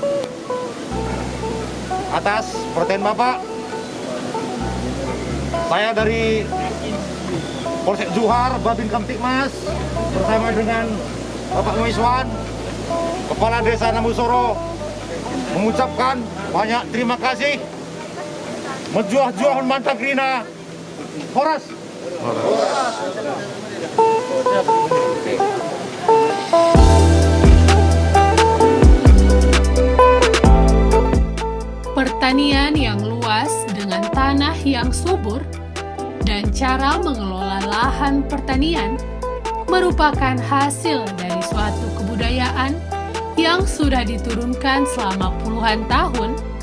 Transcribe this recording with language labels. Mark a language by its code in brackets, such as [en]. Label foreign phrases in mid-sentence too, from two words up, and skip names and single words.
[id] Atas perhatian Bapak, saya dari Polsek Johar, Babin Kamtipmas, bersama dengan Bapak Muiswan, Kepala Desa Namusoro, mengucapkan banyak terima kasih. [btx] Menjuah-juah mantap Krina. [id] Horas. Pertanian yang luas dengan tanah yang subur dan cara mengelola lahan pertanian merupakan hasil dari suatu kebudayaan yang sudah diturunkan selama puluhan tahun